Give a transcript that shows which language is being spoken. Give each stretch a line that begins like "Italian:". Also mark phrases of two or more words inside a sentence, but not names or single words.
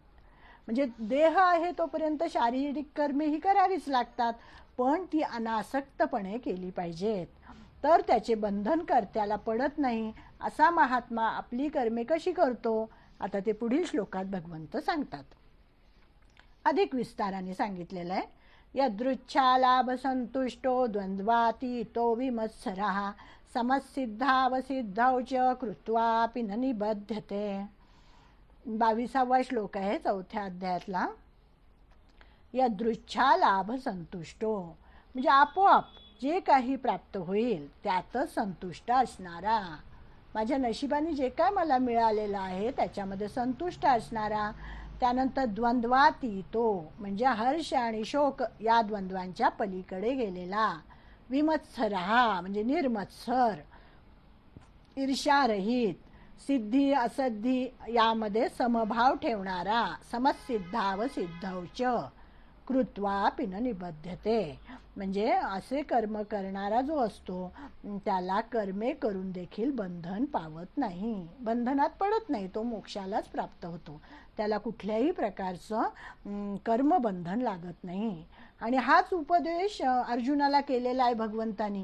Marathi: म्हणजे देह आहे तोपर्यंत शारीरिक कर्मे ही करावीच लागतात, पण ती अनासक्तपणे केली पाहिजेत, तर त्याचे बंधन कर्त्याला पडत नाही. असा महात्मा आपली कर्मे कशी करतो, आता ते पुढील श्लोकात भगवंत सांगतात. अधिक विस्ताराने सांगितलेलं आहे.
Sanskrit: यदृच्छालाभ संतुष्टो द्वंद्वातीतो विमत्सरः समसिद्धावसिद्धौ च कृत्वापि न निबध्यते.
Marathi: 22वा श्लोक आहे 4थ्या अध्यायातला.
Sanskrit: यदृच्छा लाभ संतुष्टो
Marathi: म्हणजे आपोआप जे काही प्राप्त होईल त्यातच संतुष्ट असणारा, माझ्या नशिबाने जे काय मला मिळालेलं आहे त्याच्यामध्ये संतुष्ट असणारा. त्यानंतर द्वंद्वातीतो म्हणजे हर्ष आणि शोक या द्वंद्वांच्या पलीकडे गेलेला. विमत्सरः म्हणजे निर्मत्सर, ईर्ष्यारहित, सिद्धी असद्धी यामध्ये समभाव ठेवणारा.
Sanskrit: समसिद्धावसिद्धौ च कृत्वापि न निबध्यते
Marathi: म्हणजे असे कर्म करणारा जो असतो त्याला कर्मे करून देखील बंधन पावत नाही, बंधनात पडत नाही, तो मोक्षालाच प्राप्त होतो, त्याला कुठल्याही प्रकारचं कर्मबंधन लागत नाही. आणि हाच उपदेश अर्जुनाला केलेला आहे भगवंतानी.